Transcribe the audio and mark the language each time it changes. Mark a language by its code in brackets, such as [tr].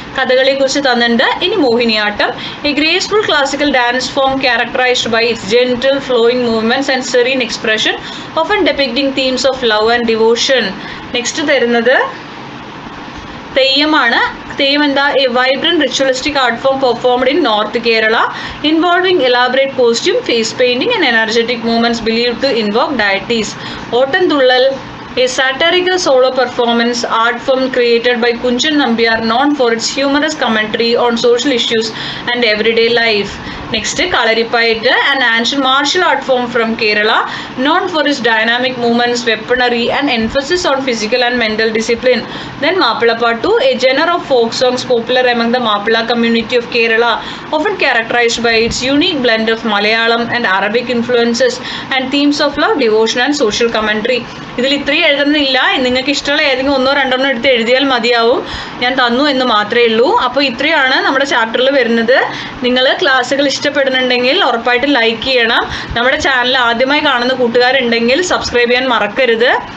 [ml] കഥകളിയെക്കുറിച്ച് തന്നിട്ടുണ്ട്. ഇനി Mohiniyattam, [en] A graceful classical dance form characterized by its gentle flowing movements and serene expression often depicting themes of love and devotion. [ml] Next തരുന്നത് തെയ്യമാണ്. തെയ്യം എന്താ? [en] A vibrant ritualistic art form performed in north Kerala involving elaborate costume, face painting and energetic movements believed to invoke deities. Ottamthullal, a satirical solo performance art form created by Kunchan Nambiar, known for its humorous commentary on social issues and everyday life. Next, Kalaripayattu, an ancient martial art form from Kerala, known for its dynamic movements, weaponry, and emphasis on physical and mental discipline. Then Mapilapattu, a genre of folk songs popular among the Mapila community of Kerala, often characterized by its unique blend of Malayalam and Arabic influences and themes of love, devotion, and social commentary. [ml] ഇതിൽ ഇത്രയും എഴുതുന്നില്ല, നിങ്ങൾക്ക് ഇഷ്ടമുള്ള ഏതെങ്കിലും ഒന്നോ രണ്ടെണ്ണോ എടുത്ത് എഴുതിയാൽ മതിയാവും. ഞാൻ തന്നു എന്ന് മാത്രമേ ഉള്ളൂ. അപ്പോൾ ഇത്രയാണ് നമ്മുടെ ചാപ്റ്ററിൽ വരുന്നത്. നിങ്ങൾ ക്ലാസ്സുകൾ ഇഷ്ടപ്പെടുന്നുണ്ടെങ്കിൽ ഉറപ്പായിട്ട് ലൈക്ക് ചെയ്യണം. നമ്മുടെ ചാനൽ ആദ്യമായി കാണുന്ന കൂട്ടുകാരുണ്ടെങ്കിൽ സബ്സ്ക്രൈബ് ചെയ്യാൻ മറക്കരുത്.